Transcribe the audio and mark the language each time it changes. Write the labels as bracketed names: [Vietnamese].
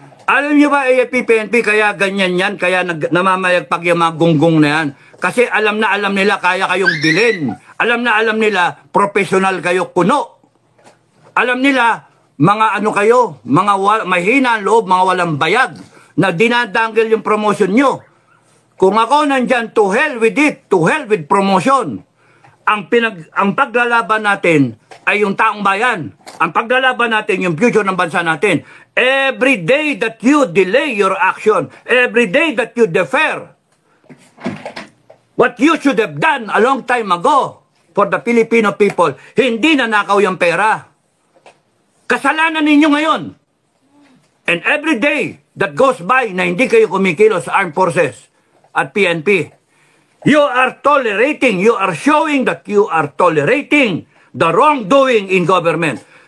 [Filipino] Alam niyo ba, AFP, PNP, kaya ganyan yan, kaya namamayagpag yung mga gunggong na yan. Kasi alam na alam nila kaya kayong bilhin. Alam na alam nila, professional kayo kuno. Alam nila, mga ano kayo, mga mahina ang loob, mga walang bayag, na dinadanggal yung promotion nyo. Kung ako nandyan, [English] to hell with it, to hell with promotion. [Filipino] Ang paglalaban natin ay yung taong bayan. Ang paglalaban natin, yung future ng bansa natin. [English] Every day that you delay your action, every day that you defer, what you should have done a long time ago for the Filipino people, [Filipino] hindi nanakaw yung pera. Kasalanan ninyo ngayon. [English] And every day that goes by [Filipino] na hindi kayo kumikilos sa armed forces at PNP, [English] you are tolerating, you are showing that you are tolerating the wrongdoing in government.